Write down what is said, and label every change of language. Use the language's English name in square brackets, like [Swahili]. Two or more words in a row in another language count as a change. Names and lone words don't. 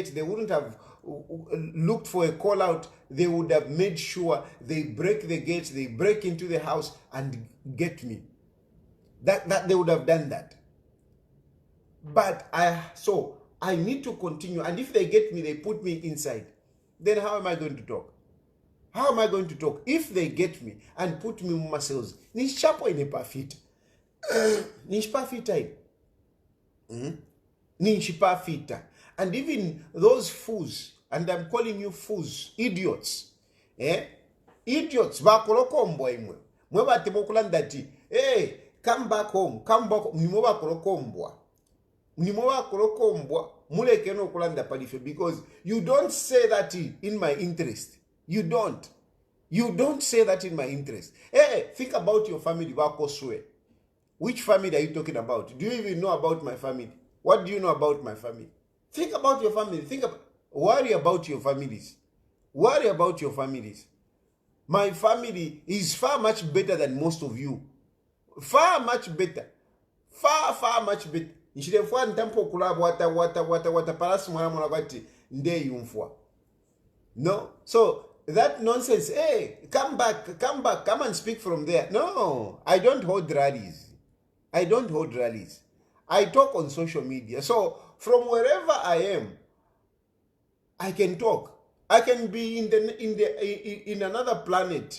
[English] They wouldn't have looked for a call out. They would have made sure they break the gates, they break into the house and get me. That they would have done that. But I need to continue. And if they get me, they put me inside. Then how am I going to talk? How am I going to talk? If they get me and put me in my cells, [Bemba] nishapo inepafita. Nishpafita. Nishpafita. [English] And even those fools, and I'm calling you fools, idiots. Idiots, [Bemba] bakolokombo imwe. Mwe batimokulandati, [English] hey, come back home, come back home. [Bemba] Nimo bakolokombwa. Nimo bakolokombwa. Muleke no kulanda palife, [English] because you don't say that in my interest. You don't. You don't say that in my interest. Hey, think about your family. Which family are you talking about? Do you even know about my family? What do you know about my family? Think about your family. Worry about your families. Worry about your families. My family is far much better than most of you. Far much better. Far much better. [Bemba] Nchilefua ntampo kulaba wata parasi mwana bati nde yumfua. [English] No. So that nonsense, hey, come back, come and speak from there. No, I don't hold rallies. I don't hold rallies. I talk on social media. So from wherever I am, I can talk. I can be in another planet.